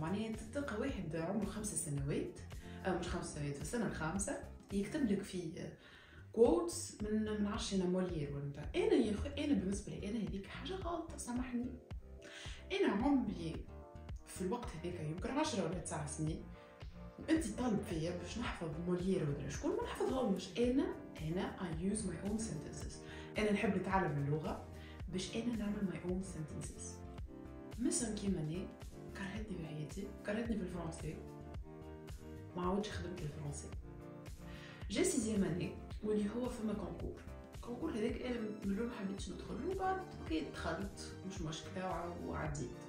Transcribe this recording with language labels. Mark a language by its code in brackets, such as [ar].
[ar] معناها تلقى واحد عمره 5 سنوات مش 5 سنوات في السنه الخامسه يكتب لك في كوتس من عشرة مولير ولا بتاع. انا يا اخي انا بالنسبه لي انا هذيك حاجه غلطه، سامحني. انا عمري في الوقت هذاك يمكن 10 ولا 9 سنين وانت طالب فيا باش نحفظ مولير ولا شكون، ما نحفظهمش. [en] انا I use my own sentences. [ar] انا نحب نتعلم اللغه باش انا نعمل my own sentences. مثلا كيما انا كرهتني في حياتي، كرهتني في الفرنسي، ما عاودش خدمت الفرنسي. جا سيزيام اني واللي هو فما كونكور هذاك انا من الاول ما حبيتش ندخل، وبعد اوكي دخلت مش مشكله وعديت.